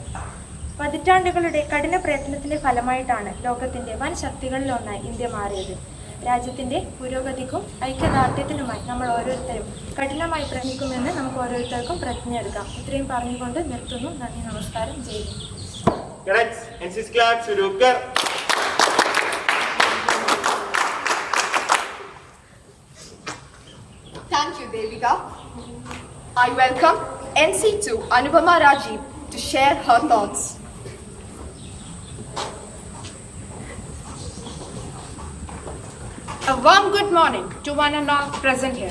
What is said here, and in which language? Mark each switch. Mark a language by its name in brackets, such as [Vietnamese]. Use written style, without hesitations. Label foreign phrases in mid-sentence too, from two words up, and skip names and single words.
[Malayalam] പതിറ്റാണ്ടുകളുടെ കഠിന പ്രയത്നത്തിന്റെ ഫലമായിട്ടാണ് ലോകത്തിന്റെ വൻ ശക്തികളിലൊന്നായി ഇന്ത്യ മാറിയത്. രാജ്യത്തിന്റെ പുരോഗതിക്കും ഐക്യദാർഢ്യത്തിനുമായി നമ്മൾ ഓരോരുത്തരും കഠിനമായി പ്രയത്നിക്കുമെന്ന് നമുക്ക് ഓരോരുത്തർക്കും പ്രതിജ്ഞയെടുക്കാം. ഇത്രയും പറഞ്ഞുകൊണ്ട് നിർത്തുന്നു. നന്ദി, നമസ്കാരം, ജയ് ഹിന്ദ്. [English] Cadets, NCC clap [Hindi] शुरू कर. [English] Thank you, Devika. I welcome NC2 Anupama Rajiv to share her thoughts. A warm good morning to one and all present here.